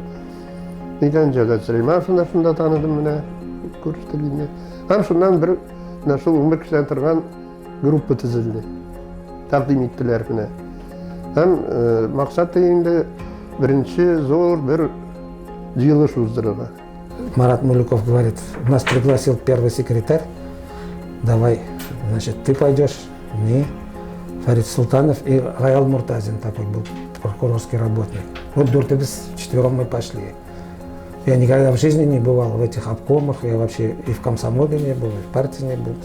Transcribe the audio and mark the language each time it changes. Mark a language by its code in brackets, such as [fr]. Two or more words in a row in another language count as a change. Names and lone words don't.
[tt] Нигән Җәләл Сөләймановны шунда таныдым менә күрештек инде. Һәм шуннан бер менә шул 11 кешедән торган группа төзелде. Тәкъдим иттеләр менә. Һәм максат инде беренче зур бер җыелыш уздырырга. [ru] Марат Мулюков говорит: нас пригласил первый секретарь, давай, значит, ты пойдешь, не. Фарид Султанов и Гаял Муртазин такой был, прокурорский работник. Вот дуртыбыз четвером мы пошли. Я никогда в жизни не бывал в этих обкомах, я вообще и в комсомоле не был, и в партии не был.